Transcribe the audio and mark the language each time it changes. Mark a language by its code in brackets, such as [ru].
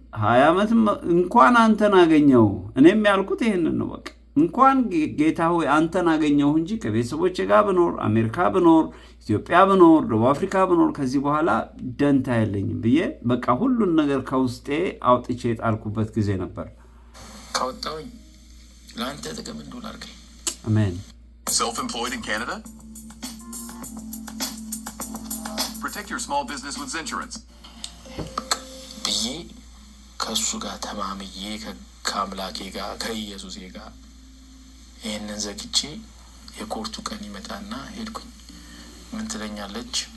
[am] 20 ዓመት እንኳን አንተን አገኘው። እኔም ያልኩት ይሄንን ነው። በቃ እንኳን ጌታ ሆይ አንተን አገኘው እንጂ ከቤተሰቦቼ ጋር ብኖር፣ አሜሪካ ብኖር፣ ኢትዮጵያ ብኖር፣ ደቡብ አፍሪካ ብኖር ከዚህ በኋላ ደንታ የለኝም ብዬ በቃ ሁሉን ነገር ከውስጤ አውጥቼ የጣልኩበት ጊዜ ነበር። ካወጣሁኝ ለአንተ ጥቅም እንደሆነ አድርገኝ። አሜን። [en] Self-employed in Canada? Protect your small business with Zinsurance. [am] ብዬ ከእሱ ጋር ተማምዬ ከአምላኬ ጋር ከኢየሱሴ ጋር ይህንን ዘግቼ የኮርቱ ቀን ይመጣና ሄድኩኝ። ምን ትለኛለች?